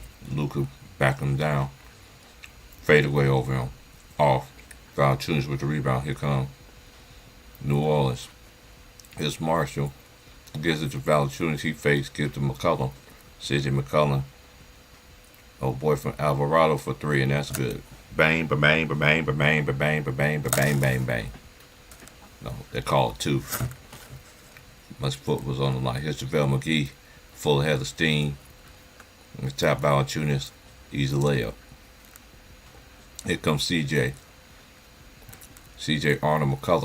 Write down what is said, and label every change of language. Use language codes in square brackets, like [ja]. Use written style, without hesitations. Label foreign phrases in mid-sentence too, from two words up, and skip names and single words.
[en] Luka backing him down. Fade away over him. Off. Valanciunas with the rebound. Here come New Orleans. Here's Marshall. Gives it to Valanciunas. He fakes. Gives to McCollum. CJ McCollum. Oh boy from Alvarado for 3, and that's good. Bang, ba-bang, ba-bang, ba-bang, ba-bang, ba-bang, ba-bang, bang, bang. No, they call it 2. My foot was on the line. Here's JaVale McGee, full head of steam. The tap Valanciunas, easy layup. Here comes CJ. CJ Arnold McCullum.